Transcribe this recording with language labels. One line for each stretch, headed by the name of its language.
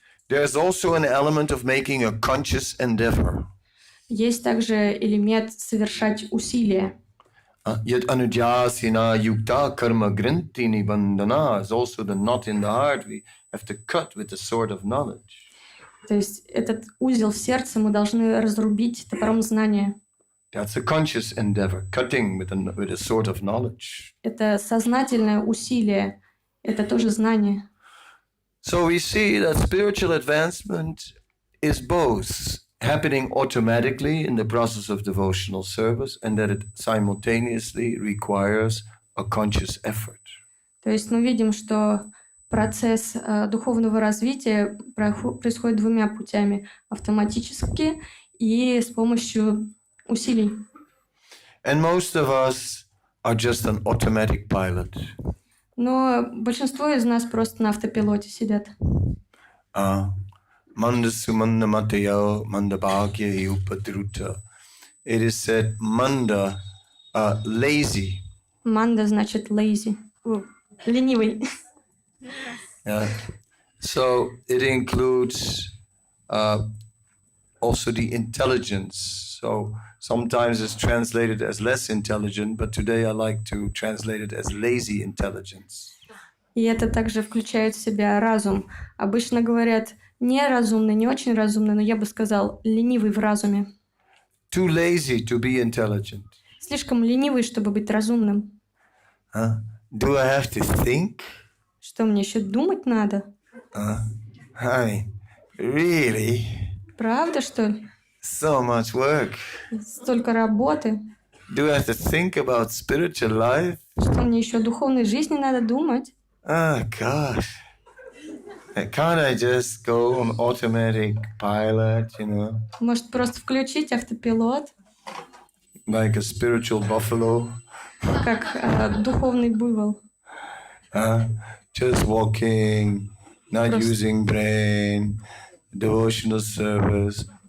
English: There is also an element of making a conscious endeavor.
Russian: Есть также элемент совершать усилия.
English: Yet
Sanskrit: anudyasina yukta karma grinti nibandhana
English: is also the knot in the heart we have to cut with the sword of knowledge.
Russian: То есть этот узел в сердце мы должны разрубить топором знания.
English: That's a conscious endeavor, cutting with a sword of knowledge.
Russian: Это сознательное усилие, это тоже знание.
English: So we see that spiritual advancement is both happening automatically in the process of devotional service and that it simultaneously requires a conscious effort.
Russian: То есть мы видим, что процесс духовного развития происходит двумя путями: автоматически и с помощью усилий.
English: And most of us are just an automatic pilot.
Russian: Но большинство из нас просто на автопилоте сидят.
Sanskrit: Manda sumanda mataya manda bhagya upadruta.
English: It is said manda, lazy.
Russian: Манда значит lazy, ленивый.
English: Yeah. So it includes also the intelligence. So sometimes it's translated as less intelligent, but today I like to translate it as lazy intelligence.
Russian: И это также включает в себя разум. Обычно говорят неразумный, не очень разумный, но я бы сказал ленивый в разуме.
English: Too lazy to be intelligent.
Russian: Слишком ленивый, чтобы быть разумным.
English: Do I have to think?
Russian: Что, мне еще думать надо?
English: Really?
Russian: Правда, что ли?
English: So much work.
Russian: Столько работы.
English: Do I have to think about spiritual life?
Russian: Что, мне еще о духовной жизни надо думать?
English: Gosh. Can't I just go on automatic pilot,
Russian: Может, просто включить автопилот,
English: like a spiritual buffalo?
Russian: как духовный буйвол?
English: Just walking, not
Russian: Просто-
English: using brain, devotional service.